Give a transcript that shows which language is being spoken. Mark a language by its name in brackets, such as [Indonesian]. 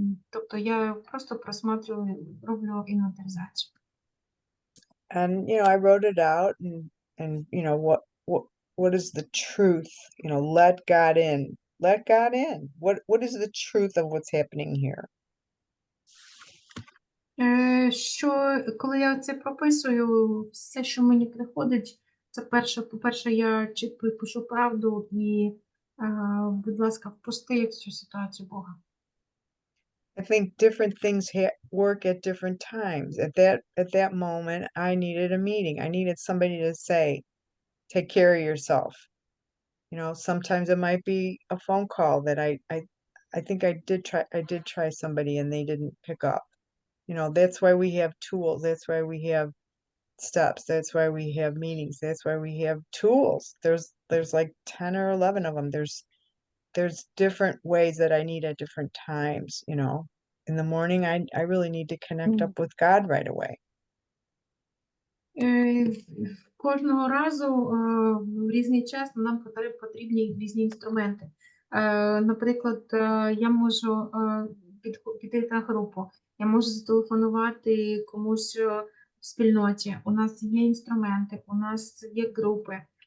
[Ukrainian] Тобто я просто просматрюю, роблю інвентаризацію. [English] And you know, I wrote it out, and you know, what is the truth? You know, let God in. Let God in. What is the truth of what's happening here? [Ukrainian] Що коли я це прописую, все, що мені приходить, це по-перше, я чітко пишу правду і, будь ласка, впусти в цю ситуацію Бога. [English] I think different things work at different times. At that moment, I needed a meeting. I needed somebody to say, take care of yourself. You know, sometimes it might be a phone call that I think I did try somebody and they didn't pick up. You know, that's why we have tools. That's why we have steps. That's why we have meetings. That's why we have tools. There's like 10 or 11 of them. There's different ways that I need at different times, you know. In the morning, I really need to connect up with God right away. [Ukrainian] Кожного разу в різний час нам потрібні різні інструменти. Наприклад, я можу піти на групу, я можу зателефонувати комусь в спільноті. У нас є інструменти, у нас є групи.